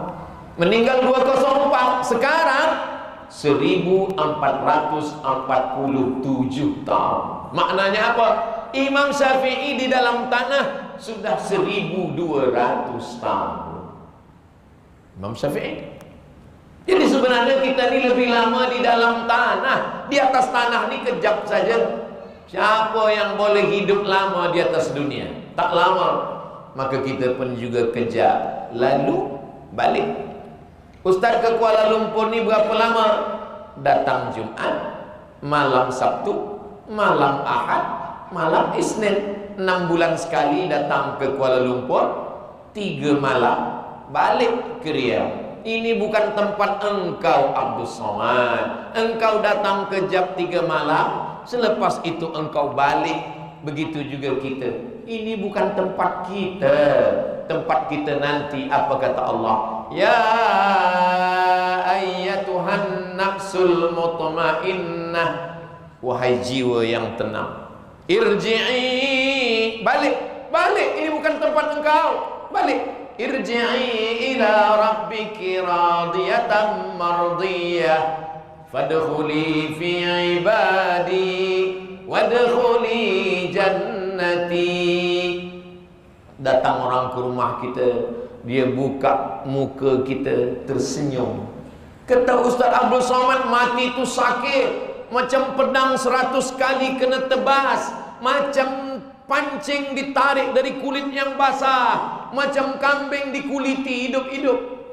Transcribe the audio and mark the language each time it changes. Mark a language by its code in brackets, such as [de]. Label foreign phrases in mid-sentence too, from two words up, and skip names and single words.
[ms] Meninggal 204. Sekarang 1447 tahun. Maknanya apa? Imam Syafi'i di dalam tanah sudah 1200 tahun. Imam Syafi'i. Jadi sebenarnya kita ini lebih lama di dalam tanah. Di atas tanah ini kejap saja. Siapa yang boleh hidup lama di atas dunia? Tak lama. Maka kita pun juga kejap, lalu balik. Ustaz ke Kuala Lumpur ni berapa lama? Datang Jumat, malam Sabtu, malam Ahad, malam Isnin. 6 bulan sekali datang ke Kuala Lumpur, 3 malam balik ke Riau. Ini bukan tempat engkau Abdul Somad. Engkau datang ke Jab 3 malam, selepas itu engkau balik. Begitu juga kita. Ini bukan tempat kita. Tempat kita nanti, apa kata Allah? [ar] يا أيتها النفس المطمئنة, [ms] wahai jiwa yang tenang, irji'i, balik, ini bukan tempat engkau, balik. [ar] ارجعي إلى ربك راضية مرضية فادخلي في عبادي وادخلي جنتي. [ms] Datang orang ke rumah kita, dia buka muka kita, tersenyum. Kata Ustaz Abdul Somad, mati itu sakit, macam pedang 100 kali kena tebas, macam pancing ditarik dari kulit yang basah, macam kambing dikuliti hidup-hidup.